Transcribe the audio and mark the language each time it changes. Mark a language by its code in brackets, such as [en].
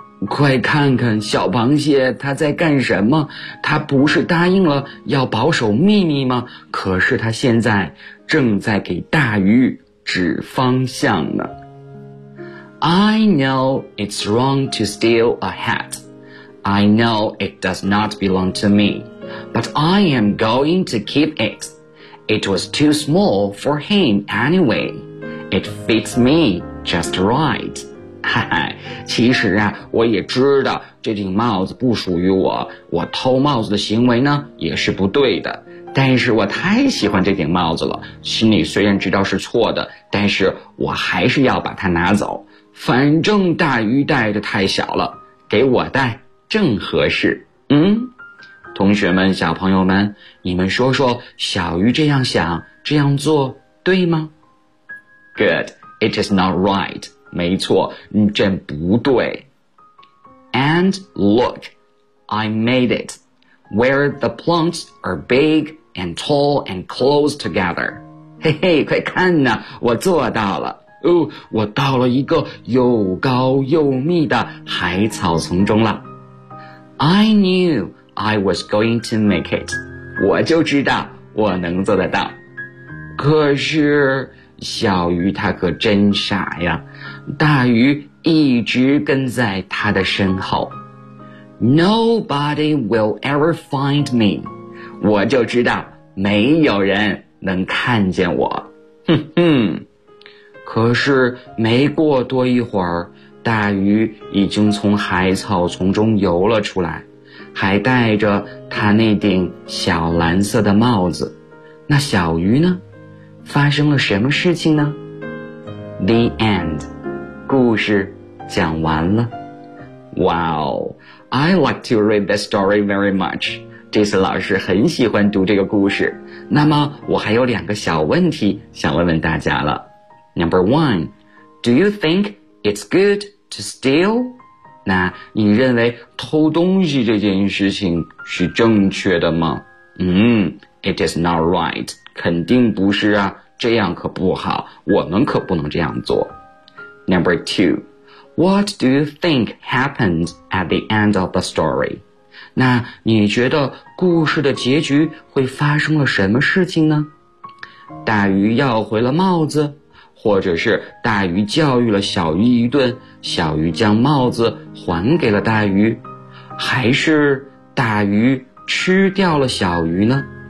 [zh] 快看看小螃蟹它在干什么，它不是答应了要保守秘密吗？可是它现在正在给大鱼指方向呢。 [en] I know it's wrong to steal a hat. I know it does not belong to me. But I am going to keep it. It was too small for him anyway. It fits me just right. [zh] 其实啊，我也知道这顶帽子不属于我，我偷帽子的行为呢也是不对的，但是我太喜欢这顶帽子了，心里虽然知道是错的，但是我还是要把它拿走，反正大鱼戴的太小了，给我戴正合适。同学们，小朋友们，你们说说小鱼这样想这样做对吗？ [en] Good, it is not right. 没错，真不对。 And look, I made it, where the plants are big and tall and close together. [zh] 嘿嘿，快看呐，我做到了。我到了一个又高又密的海草丛中了。 [en] I knew I was going to make it. 我就知道我能做得到。 [zh] 可是小鱼它可真傻呀，大鱼一直跟在它的身后。 [en] Nobody will ever find me. [zh] 我就知道没有人能看见我。哼哼。可是没过多一会儿，大鱼已经从海草丛中游了出来，还戴着它那顶小蓝色的帽子。那小鱼呢？发生了什么事情呢？ The end. 故事讲完了。 [en] Wow, I like to read this story very much. [zh] 这次老师很喜欢读这个故事。那么我还有两个小问题想问问大家了。 [en] Number one, do you think it's good to steal? [zh] 那你认为偷东西这件事情是正确的吗？ [en] It is not right. [zh] 肯定不是啊，这样可不好，我们可不能这样做。 [en] Number two, what do you think happened at the end of the story? [zh] 那你觉得故事的结局会发生了什么事情呢？大鱼要回了帽子，或者是大鱼教育了小鱼一顿，小鱼将帽子还给了大鱼，还是大鱼吃掉了小鱼呢？